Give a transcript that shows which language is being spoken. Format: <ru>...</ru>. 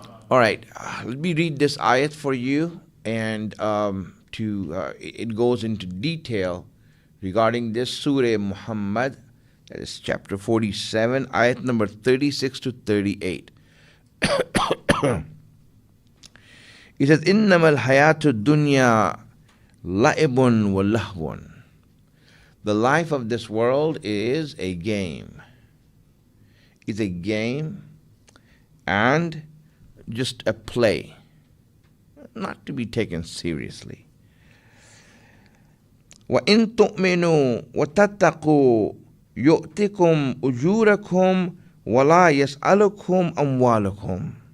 <en>All right, let me read this ayat for you, and it goes into detail regarding this Surah Muhammad, that is chapter 47, ayat number 36 to 38. It says,</en> <ar>إِنَّمَا الْحَيَاةُ الدُّنْيَا لَعِبٌ وَلَهْوٌ.</ar> <en>The life of this world is a game. It's a game and just a play, not to be taken seriously.</en> <ar>وَإِن تُؤْمِنُوا وَتَتَّقُوا يُؤْتِكُمْ أُجُورَكُمْ وَلَا يَسْأَلُكُمْ أَمْوَالُكُمْ.</ar>